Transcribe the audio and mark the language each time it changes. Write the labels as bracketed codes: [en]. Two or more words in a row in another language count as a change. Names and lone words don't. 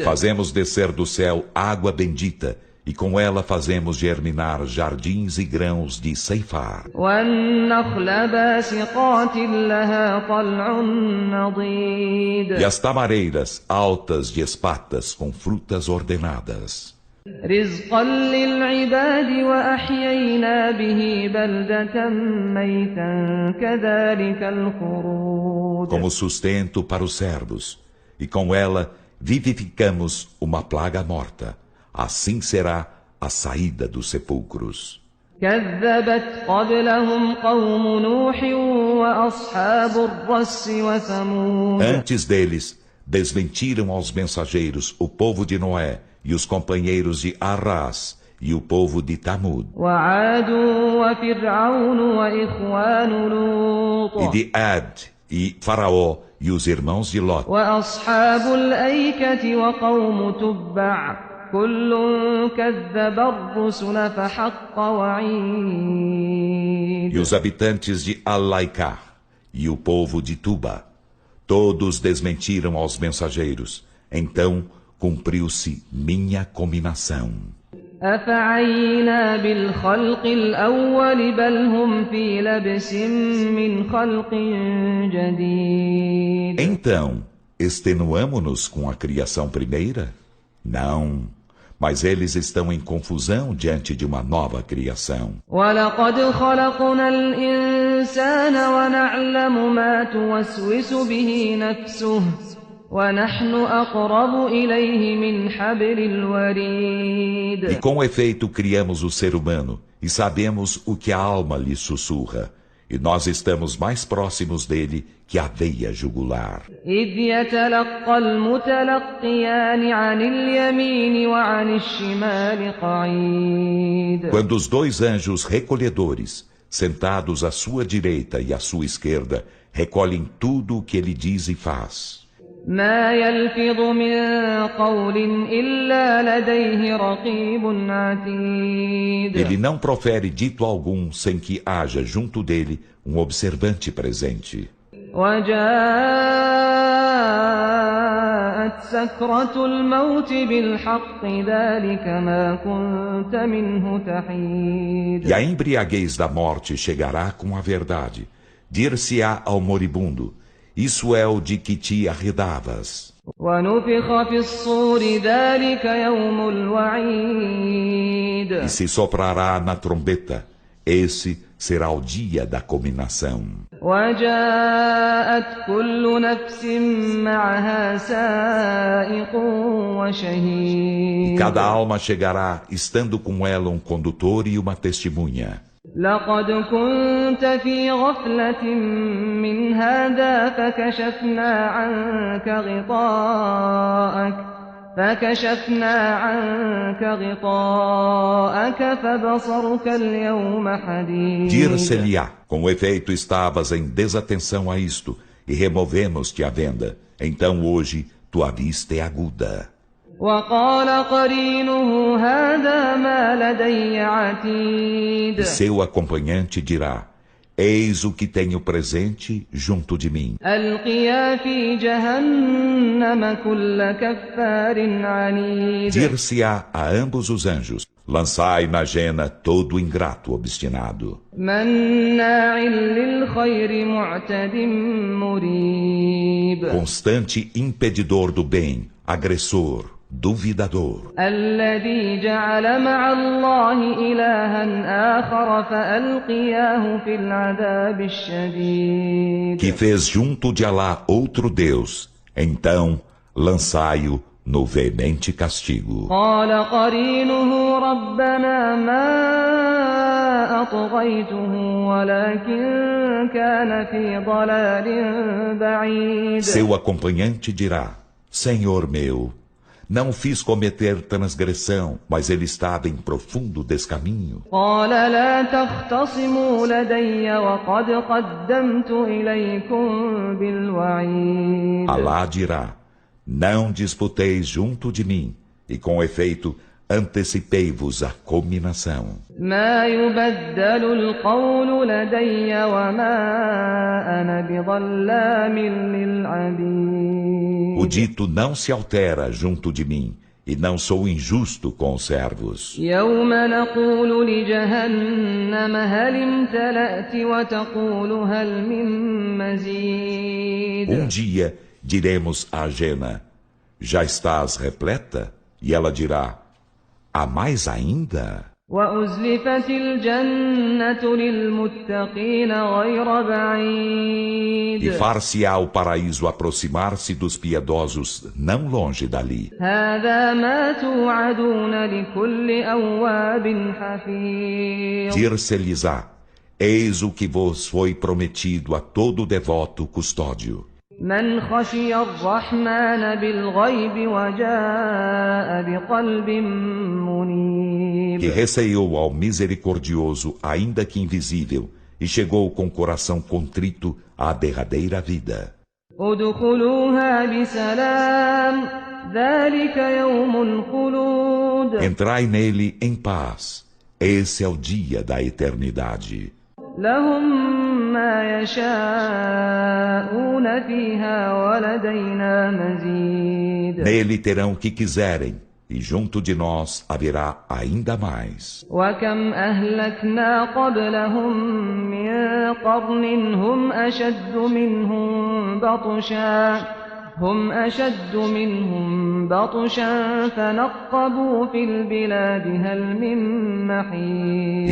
[pt] E fazemos descer do céu água bendita, e com ela fazemos germinar jardins e grãos de ceifar. [ar] والنخل باسقات لها طلع نضيد [pt] E as tamareiras altas de espatas com frutas ordenadas. [ar] رزقا للعباد وأحيينا به بلدة ميتا كذلك الخروج [pt] Como sustento para os servos, e com ela vivificamos uma plaga morta. Assim será a saída dos sepulcros. [ar] كذبت قبلهم قوم نوح وأصحاب الرس وثمود [pt] Antes deles, desmentiram aos mensageiros o povo de Noé e os companheiros de Arrás e o povo de Tamud. [ar] وعاد وفرعون وإخوان لوط [pt] E de Ad e Faraó e os irmãos de Lot. [ar] وأصحاب الأيكة وقوم تبع كل كذب الرسل فحق وعيد [pt] E os habitantes de Al-Laiká e o povo de Tuba, todos desmentiram aos mensageiros. Então cumpriu-se minha cominação. [ar] أفعينا بالخلق الأول بل هم في لبس من خلق جديد [pt] Então, extenuamo-nos com a criação primeira? Não, mas eles estão em confusão diante de uma nova criação. [ar] ولقد خلقنا الإنسان ونعلم ما توسوس به نفسه ونحن أقرب إليه من حبل الوريد [pt] E com efeito criamos o ser humano, e sabemos o que a alma lhe sussurra, e nós estamos mais próximos dele que a veia jugular. [ar] إذ يتلقى المتلقيان عن اليمين وعن الشمال قعيد [pt] Quando os dois anjos recolhedores, sentados à sua direita e à sua esquerda, recolhem tudo o que ele diz e faz. [ar] ما يلفظ من قول إلا لديه رقيب عتيد [pt] Ele não profere dito algum sem que haja junto dele um observante presente. [ar] وجاءت سكرة الموت بالحق ذلك ما كنت منه تحيد [pt] E a embriaguez da morte chegará com a verdade. Dir-se-á ao moribundo: isso é o de que te arredavas. [ar] ونفخ في الصور ذلك يوم الوعيد [pt] E se soprará na trombeta. Esse será o dia da cominação. [ar] وجاءت كل نفس معها سائق E وشهيد [pt] cada alma chegará estando com ela um condutor e uma testemunha. [ar] لقد كنت في غفلة من هذا فكشفنا عنك غطاءك فبصرك اليوم حديد [pt] Dir-se-lhe-á: com efeito estavas em desatenção a isto, e removemos-te a venda. Então hoje tua vista é aguda. [ar] وقال قرينه هذا ما لدي E عتيد [pt] seu acompanhante dirá: eis o que tenho presente junto de mim. [ar] ألقيا في جهنم كل كفار عنيد [pt] Dir-se-á a ambos os anjos: lançai na jena todo ingrato obstinado, [ar] مناع للخير معتد مريب [pt] constante impedidor do bem, agressor, duvidador, [ar] الذي جعل مع الله إلها آخر فألقياه في العذاب الشديد [pt] que fez junto de Alá outro Deus, então lançai-o no veemente castigo. [ar] قال قرينه ربنا ما أطغيته ولكن كان في ضلال بعيد. [pt] Seu acompanhante dirá: Senhor meu, não fiz cometer transgressão, mas ele estava em profundo descaminho. [ar] قال لا تختصموا لدي وقد قدمت إليكم بالوعيد. [pt] Alá dirá: Não disputeis junto de mim, e com efeito antecipei-vos a cominação. [ar] ما يبدل القول لدي وما أنا بظلام للعبيد. [pt] O dito não se altera junto de mim, e não sou injusto com os servos. [ar] يوم نقول لجهنم هل امتلأت وتقول هل من مزيد. [pt] Dia diremos a Jena: Já estás repleta? E ela dirá: Há mais ainda? [ar] وأزلفت الجنة للمتقين غير بعيد. [pt] E far-se-á o paraíso aproximar-se dos piedosos não longe dali. [ar] هذا ما توعدون لكل أواب حفيظ. [pt] Dir-se-lhes-á: Eis o que vos foi prometido a todo devoto custódio. [ar] من خشي الرحمن بالغيب وجاء بقلب منيب. [pt] Que receou ao misericordioso, ainda que invisível, e chegou com coração contrito à derradeira vida. [ar] ادخلوها بسلام ذلك يوم الخلود. [pt] Entrai nele em paz. Esse é o dia da eternidade. [ar] لهم ما يشاءون فيها ولدينا مزيد. [pt] Nele terão o que quiserem, e junto de nós haverá ainda mais. [ar] وكم أهلكنا قبلهم من قرن هم أشد منهم بطشا فنقبوا في البلاد هل من محيص.